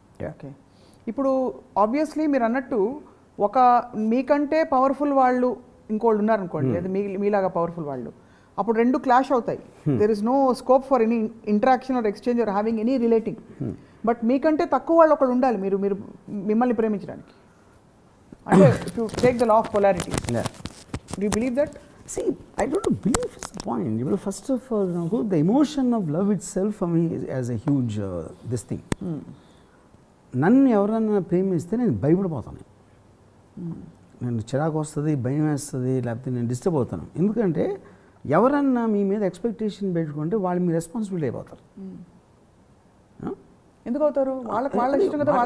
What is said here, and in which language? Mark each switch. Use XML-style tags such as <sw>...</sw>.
<te>Okay, ఇప్పుడు obviously మీరు అన్నట్టు ఒక మీకంటే పవర్ఫుల్ వాళ్ళు ఇంకోళ్ళు ఉన్నారనుకోండి, లేదా మీలాగా పవర్ఫుల్ వాళ్ళు, అప్పుడు రెండు క్లాష్ అవుతాయి.</te> <en>There is no scope for any interaction or exchange or having any relating.</en> <te>But మీకంటే తక్కువ వాళ్ళు ఒకళ్ళు ఉండాలి మీరు మిమ్మల్ని ప్రేమించడానికి.</te> <en>అంటే to take the law of polarity. Do you believe that? See, I don't believe it's the point. Well, first of all, the emotion of love itself for me is as a huge this thing.</en> <te>నన్ను ఎవరన్నా ప్రేమిస్తే నేను భయపడిపోతాను, నేను చిరాకు వస్తుంది, భయం వేస్తుంది, లేకపోతే నేను డిస్టర్బ్ అవుతాను. ఎందుకంటే ఎవరన్నా మీ మీద ఎక్స్పెక్టేషన్ పెట్టుకుంటే వాళ్ళు మీ రెస్పాన్సిబిలిటీ అయిపోతారు. ఎందుకు అవుతారు? వాళ్ళ ఇష్టం కదా,</te>